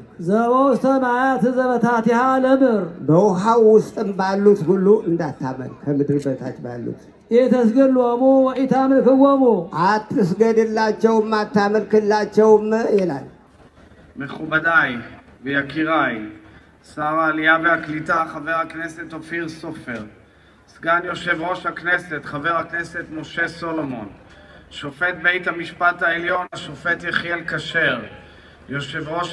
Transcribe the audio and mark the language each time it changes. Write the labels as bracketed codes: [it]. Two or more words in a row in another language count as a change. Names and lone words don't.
[gez] ዘውስተ ሰማያት ዘበታቲሃ ለምር [am] በውሃው ውስጥም ባሉት ሁሉ እንዳታመልክ ከምድር በታች ባሉት [gez] ኢተስገሎሙ ወኢታምልክዎሙ [am] አትስገድላቸውም አታመልክላቸውም ይላል [he] מכובדיי ויקיריי שר העלייה והקליטה חבר הכנסת אופיר סופר סגן יושב ראש הכנסת חבר הכנסת משה סולומון שופט בית המשפט העליון השופט יחיאל כשר יושב ראש